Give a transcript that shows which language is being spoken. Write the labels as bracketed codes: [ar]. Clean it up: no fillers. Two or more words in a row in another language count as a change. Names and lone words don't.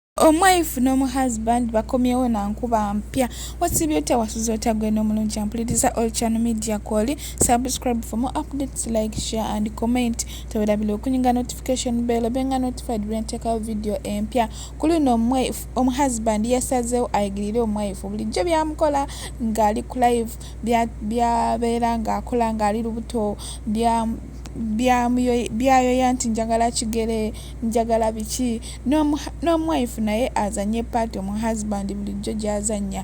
[lg] Omu-wife n'omu-husband bakomyewo na nkuba mpya. Wasibye otya wasuze otya gwe n'omulungi ampuliriza All Channel Media Call. [en] Subscribe for more updates, like, share and comment. [lg] Tewerabira okunyinga [en] notification bell [lg] benga notified bwe nteekawo video empya. Kuli no omu-husband yasazeewo ayigirire omu-wife bulijjo byamukola ng'ali ku live byabeera ng'akola ng'ali lubuto byayoya nti njagala kigere njagala biki n'omu-wife naye azanye paati omu-husband bulijjo gy'azannya.